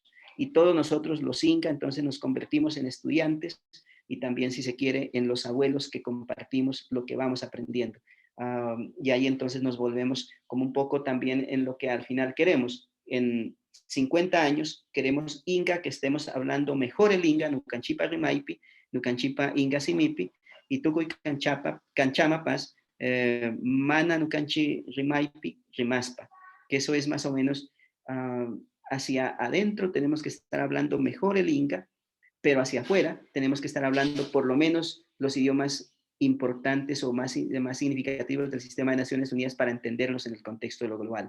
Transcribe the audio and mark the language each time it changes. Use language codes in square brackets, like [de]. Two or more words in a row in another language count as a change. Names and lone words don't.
[es] Y todos nosotros los Inca, entonces nos convertimos en estudiantes y también, si se quiere, en los abuelos que compartimos lo que vamos aprendiendo. Y ahí entonces nos volvemos como un poco también en lo que al final queremos, en 50 años queremos Inga, que estemos hablando mejor el Inga, [qu] Nucanchipa Rimaipi, Nucanchipa Inga Simipi, y Tukuy Canchamapas, Mana Nucanchi Rimaipi, Rimaspa, [es] que eso es más o menos hacia adentro tenemos que estar hablando mejor el Inga, pero hacia afuera tenemos que estar hablando por lo menos los idiomas importantes o más significativos del sistema de Naciones Unidas para entenderlos en el contexto de lo global.